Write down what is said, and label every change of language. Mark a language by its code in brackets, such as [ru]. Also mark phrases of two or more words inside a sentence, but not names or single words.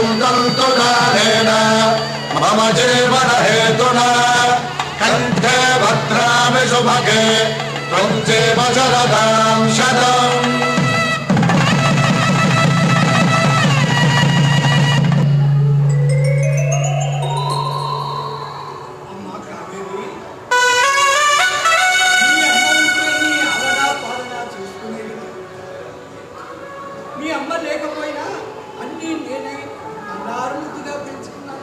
[sa] भवन्तु कालेन मम जीवन हेतुना कण्ठे भद्रामि शुभगे त्वं जीव शरदां शतम् [te] అమ్మా కావేరి, నీ అమ్మ ఉంటే నీ ఆలనా పాలనా చూసుకునేది. మీ అమ్మ లేకపోయినా అన్నీ నేనే అన్నారుగా పెంచుకున్నాను.